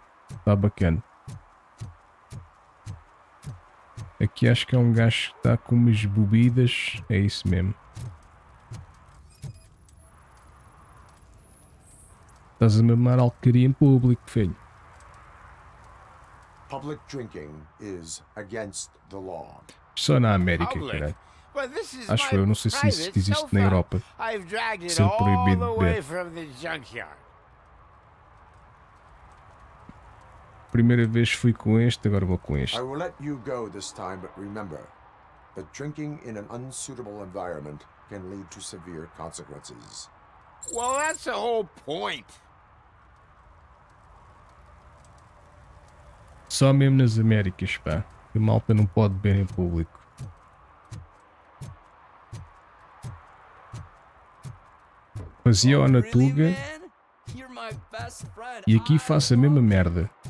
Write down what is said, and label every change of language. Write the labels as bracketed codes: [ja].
[pt] Está bacana. Aqui acho que é um gajo que está com umas bebidas. É isso mesmo. Estás a mamar alcaria em público, filho. [en] Public drinking is against the law. [pt] Só na América, caralho. Acho eu, não sei se isso existe na Europa. Ser proibido de beber. Primeira vez fui com este, agora vou com este. [en] I will let you go this time, but remember that drinking in an unsuitable environment can lead to severe consequences. Well, that's the whole point. [pt] Só mesmo nas Américas, pá. A malta não pode beber em público. Fazia-o na Tuga e aqui faço a mesma merda.